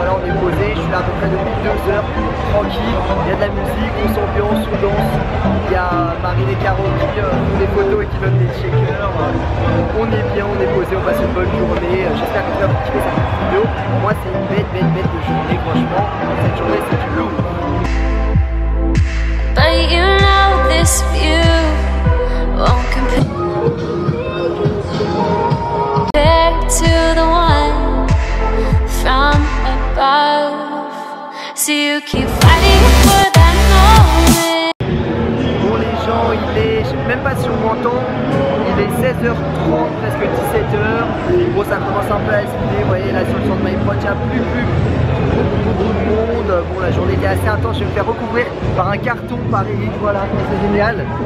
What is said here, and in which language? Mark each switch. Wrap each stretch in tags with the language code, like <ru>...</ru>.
<fr>Tranquille, il y a de la musique, on s'ambiance, on danse. Il y a Marie et Caro qui font des photos et qui donnent des shakers. On est bien, on est posé, on passe une bonne journée. J'espère que tu vas kiffer cette petite vidéo. Moi c'est une bête de journée, franchement. Cette journée c'est du lourd.</fr> <en>But you know this view won't compare to the one from above. So you keep fighting for that moment.</en> <fr>Bon les gens, il est, je sais même pas si on m'entend, il est 16h30, presque 17h. Bon, ça commence un peu à se vider, vous voyez là sur le stand MyProd, il n'y a plus beaucoup de monde. Bon, la journée était assez intense, je vais me faire recouvrir par un carton par Eric, voilà, c'est génial.</fr>